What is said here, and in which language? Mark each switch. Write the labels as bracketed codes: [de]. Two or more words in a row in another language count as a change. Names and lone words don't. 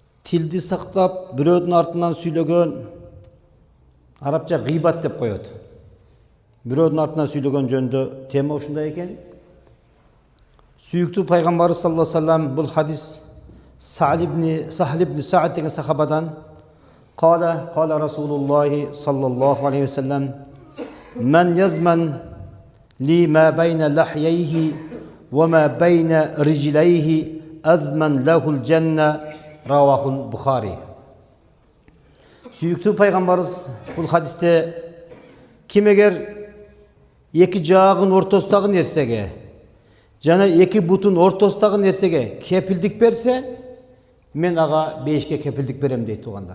[ky] tildi сактап, бирөөдүн артынан сүйлөгөн арабча гыйбат деп коет. Бирөөдүн артынан сүйлөгөн жөнүндө тема ушундай экен. Сүйүктүү пайгамбарыбыз [ar] صلى الله عليه وسلم [ky] бул хадис Сахл ибн Саъд деген сахабадан [ar] قال رسول الله صلى الله عليه وسلم من يزمن لي ما بين لحييه وما بين رجليه أزمن له الجنة رواه البخاري. [ky] Сүйүктүү пайгамбарыбыз бул хадисте ким эгер эки жаагын ортосундагы нерсеге жана эки бутун ортосундагы нерсеге кепилдик берсе, мен ага бейишке кепилдик берем дейт туугандар.